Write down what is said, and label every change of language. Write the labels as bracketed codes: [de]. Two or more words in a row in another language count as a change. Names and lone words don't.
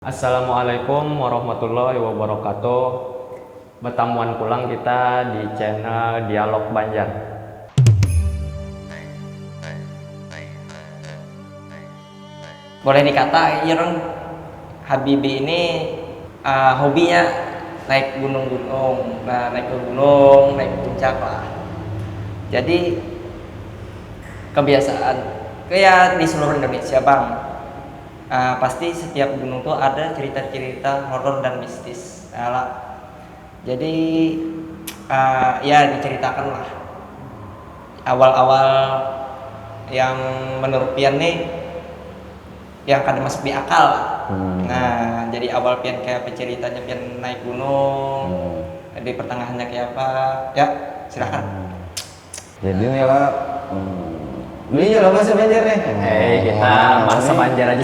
[ar] السلام عليكم ورحمة الله وبركاته. [bjn] Bertemuan pulang kita di channel Dialog Banjar. [id] Boleh dikata Ireng Habibi ini hobinya naik gunung-gunung, naik ke gunung, naik puncak lah. Jadi kebiasaan kayak di seluruh Indonesia bang, pasti setiap gunung tuh ada cerita-cerita horor dan mistis. Jadi ya diceritakan lah awal-awal yang menurut Pian nih yang kadang masuk di akal lah. Nah, jadi awal Pian kayak penceritanya Pian naik gunung, di pertengahannya kayak apa? Ya, silakan. Jadi nih lah, beli lah bahasa Banjar nih. Kita bahasa Banjar aja